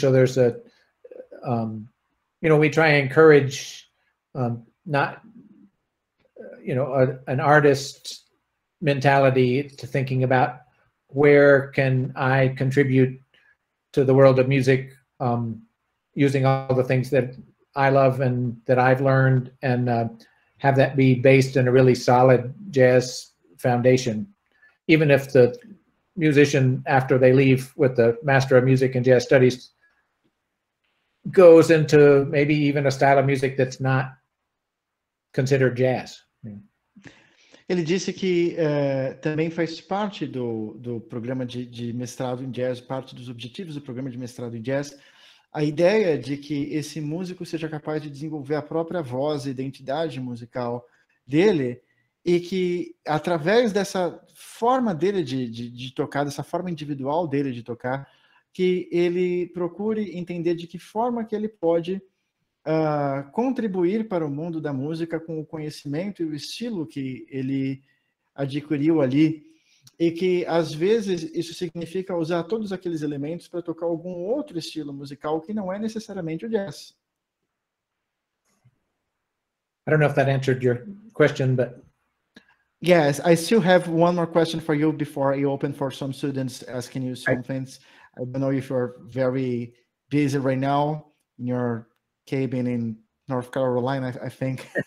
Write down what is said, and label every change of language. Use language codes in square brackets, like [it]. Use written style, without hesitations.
[en] So there's we try and encourage not, an artist mentality to thinking about where can I contribute to the world of music, using all the things that I love and that I've learned, and have that be based in a really solid jazz foundation. Even if the musician, after they leave with the Master of Music and Jazz Studies, goes into maybe even a style of music that's not considered jazz. [pt] Ele disse que também faz parte do programa de mestrado em jazz, parte dos objetivos do programa de mestrado em jazz, a ideia de que esse músico seja capaz de desenvolver a própria voz e identidade musical dele, e que através dessa forma dele de tocar, dessa forma individual dele de tocar, que ele procure entender de que forma que ele pode contribuir para o mundo da música com o conhecimento e o estilo que ele adquiriu ali, e que às vezes isso significa usar todos aqueles elementos para tocar algum outro estilo musical que não é necessariamente o jazz. [en] I don't know if that answered your question, but yes, I still have one more question for you before I open for some students asking you some things. I don't know if you're very busy right now in your cabin in North Carolina, I think.